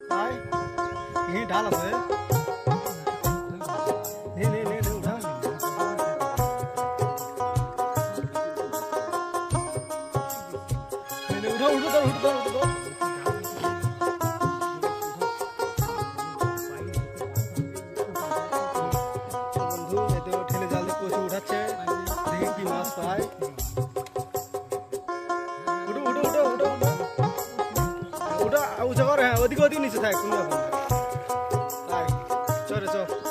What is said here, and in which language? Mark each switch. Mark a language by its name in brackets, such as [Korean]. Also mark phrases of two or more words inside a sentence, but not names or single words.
[Bangla] আয় এই ঢাল আছে নে নে নে নে উঠা নে নে উঠো উঠো উঠো উঠো বন্ধু এতে ঠেলে জাল দিয়ে কষে উঠাচ্ছে দেখি কি মাছ পায় উঠো উঠো উঠো উঠো উঠো উঠো উঠা করে হ্যাঁ ওদিকে ওদিকে নিচে থাক কোনো ব্যাপার না আয় চলে চল